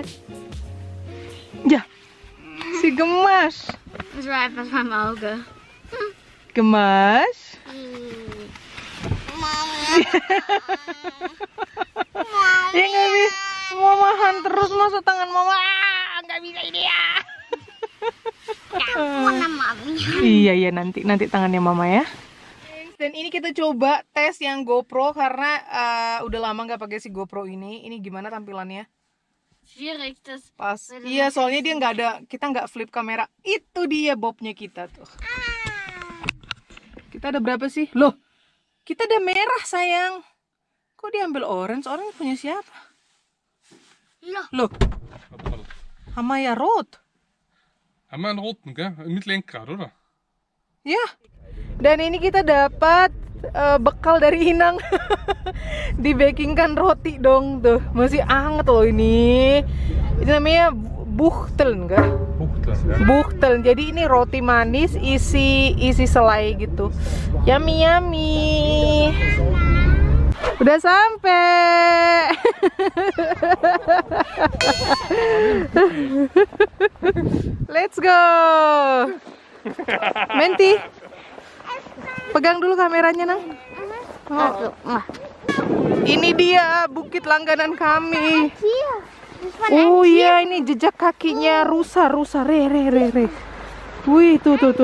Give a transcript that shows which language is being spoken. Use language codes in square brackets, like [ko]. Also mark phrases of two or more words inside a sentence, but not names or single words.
[id] Ya, si gemas. [de] Das war etwas beim Auge. [id] Gemas. Ya nggak bisa. Mamahan terus masuk tangan mama. Nggak bisa ini ya. Mana mami? Iya nanti tangannya mama ya. Dan ini kita coba tes yang GoPro karena udah lama nggak pakai si GoPro ini. Ini gimana tampilannya? [de] Schwierig das. [id] Pas. Iya, soalnya dia nggak ada, kita nggak flip kamera. Itu dia bobnya kita tuh. Kita ada berapa sih? Loh, kita ada merah sayang. Kok diambil orange? Orange punya siapa? Loh. Hamaya Road. [de] Hamaya Roten, gell? Mit Lenkrad, oder? [id] Ya. Dan ini kita dapat bekal dari Inang. Dibakingkan roti dong tuh. Masih hangat loh ini. Ini namanya buchtel enggak? Buchtel. Jadi ini roti manis isi selai gitu. Yummy. Udah sampai. [en] Let's go. [id] Menti. Pegang dulu kameranya, Nang. Oh. Ini dia bukit langganan kami. Oh iya, ini jejak kakinya rusa. Re. Wih, tuh.